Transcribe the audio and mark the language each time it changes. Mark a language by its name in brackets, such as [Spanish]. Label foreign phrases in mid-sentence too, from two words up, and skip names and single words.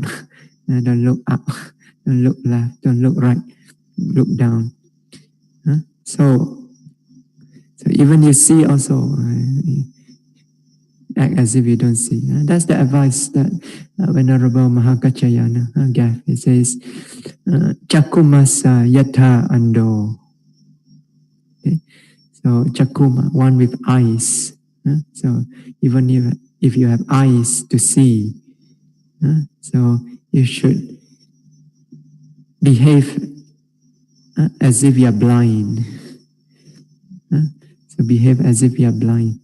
[English] Don't look up. Don't look left. Don't look right. Look down. So even you see also, act as if you don't see. That's the advice that Venerable Mahakachayana gave. It says, [Pali] Chakumasa yatha ando. [English] Okay? So Chakuma, one with eyes. So even if you have eyes to see, so you should behave as if you are blind. So behave as if you are blind.